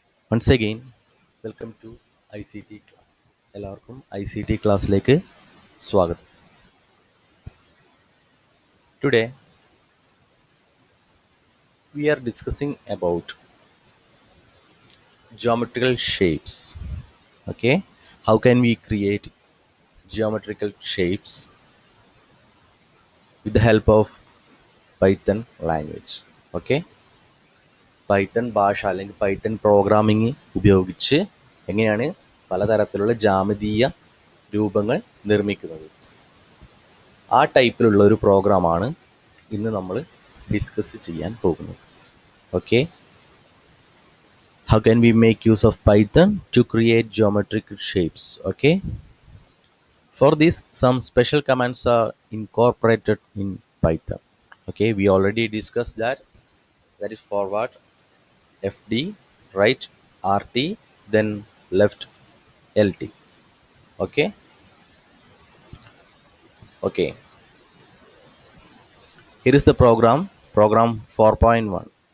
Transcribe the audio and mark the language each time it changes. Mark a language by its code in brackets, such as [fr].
[en] Once again, welcome to ICT class. [ml] എല്ലാവർക്കും ICT ക്ലാസ്സിലേക്ക് സ്വാഗതം. [en] Today, we are discussing about geometrical shapes. Okay, how can we create geometrical shapes with the help of Python language? [ml] Okay, Python ഭാഷ അല്ലെങ്കിൽ Python programming ഉപയോഗിച്ച് എങ്ങനെയാണ് പലതരത്തിലുള്ള ജാമിതീയ രൂപങ്ങൾ നിർമ്മിക്കുന്നത്. ആ ടൈപ്പിലുള്ള ഒരു പ്രോഗ്രാമാണ് ഇന്ന് നമ്മൾ ഡിസ്കസ് ചെയ്യാൻ പോകുന്നത്. [en] Okay, how can we make use of Python to create geometric shapes? Okay, for this some special commands are incorporated in Python. Okay, we already discuss that is forward, FD, right, RT, then left, LT. Okay, okay, here is the program 4.1.